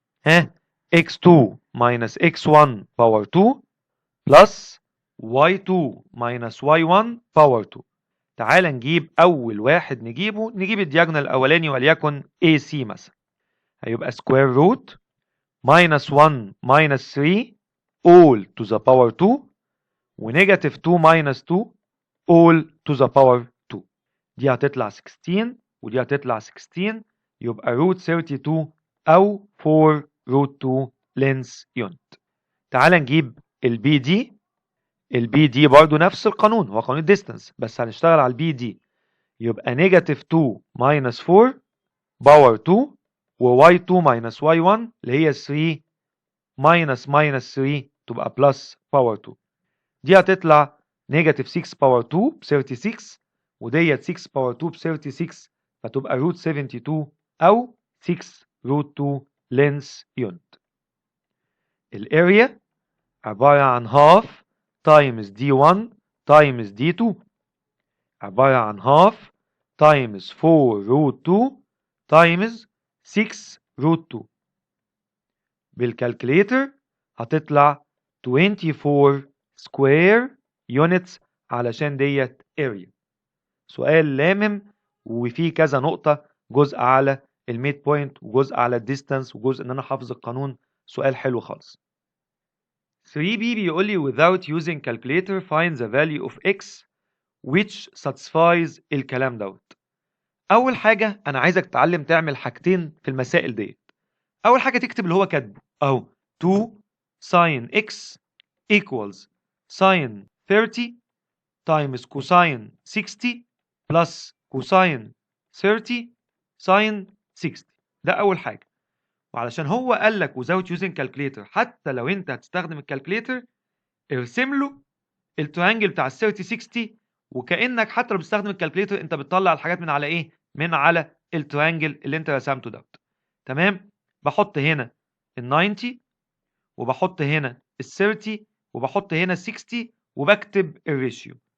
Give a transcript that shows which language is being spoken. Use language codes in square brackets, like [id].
[en] ها، x2 minus x1 power 2 plus y2 minus y1 power 2. [ar] تعال نجيب اول واحد نجيب الدياجونال الاولاني وليكن AC مثلا. هيبقى سكوير روت [en] minus 1 minus 3 all to the power 2 ونيجاتيف 2 minus 2 all to the power 2. [ar] دي هتطلع 16 ودي هتطلع 16. يبقى روت 32 او 4 روت 2 لينس يونت. تعال نجيب البي دي. البي دي برضو نفس القانون، هو قانون الديستانس بس هنشتغل على البي دي. يبقى نيجاتيف 2 ماينس 4 باور 2 وواي 2 ماينس واي 1 اللي هي 3 ماينس 3 تبقى بلس باور 2. دي هتطلع نيجاتيف 6 باور 2 ب 36 وديت 6 باور 2 ب 36 فتبقى روت 72 او 6 روت 2 لينس يونت. الاريا عبارة عن [en] half times d1 times d2 عبارة عن half times 4 root 2 times 6 root 2. [ar] بالكالكليتر هتطلع 24 [en] square units [ar] علشان ديت area. سؤال لامم وفيه كذا نقطة، جزء على الميد بوينت وجزء على الديستانس وجزء ان انا حافظ القانون. سؤال حلو خالص. [en] 3B [ar] بيقول لي [en] without using calculator find the value of x which satisfies [ar] الكلام دوت. أول حاجة أنا عايزك تتعلم تعمل حاجتين في المسائل ديت. أول حاجة تكتب اللي هو كاتبه أهو [en] 2 sin x equals sin 30 times cosine 60 plus cosine 30 sin 60. [ar] ده أول حاجة. وعلشان هو قال لك [en] without using calculator، [ar] حتى لو انت هتستخدم الكالكليتر ارسم له التريانجل بتاع ال 30 60 وكانك حتى لو بتستخدم الكالكليتر انت بتطلع الحاجات من على ايه؟ من على التريانجل اللي انت رسمته دوت. تمام؟ بحط هنا ال 90 وبحط هنا ال 30 وبحط هنا ال 60 وبكتب الريشيو.